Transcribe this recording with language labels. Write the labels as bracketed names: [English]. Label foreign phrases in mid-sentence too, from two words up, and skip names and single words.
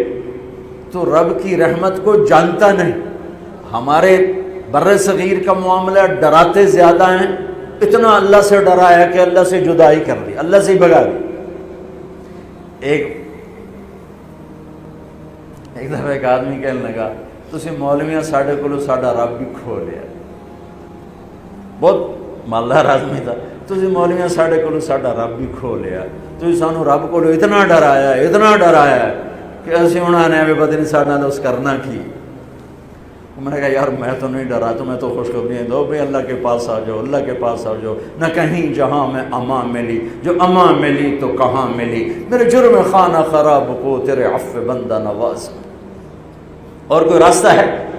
[Urdu] تو رب کی رحمت کو جانتا نہیں۔ ہمارے بر صغیر کا معاملہ ڈراتے زیادہ ہیں، اتنا اللہ سے ڈرایا کہ اللہ سے جدائی کر دی، اللہ سے ہی بھگا دی۔ [Punjabi] ایک دفعہ ایک آدمی کہنے لگا تسی مولویاں ساڈے کولو ساڈا رب بھی کھو لیا، [Urdu] بہت مالدار آدمی تھا، [Punjabi] تسی مولویاں ساڈے کولو ساڈا رب بھی کھو لیا، تسی سانو رب کولو اتنا ڈرایا کہ اسی انہوں نے پتہ نہیں ساڈے نال اس کرنا کی۔ [Urdu] میں نے کہا یار میں تو نہیں ڈرا، تمہیں تو خوشخبریاں دو بھائی اللہ کے پاس آ جاؤ، اللہ کے پاس آ جاؤ، نہ کہیں جہاں میں امان ملی، جو امان ملی تو کہاں ملی، میرے جرم خانہ خراب کو تیرے عفو بندہ نواز۔ اور کوئی راستہ ہے؟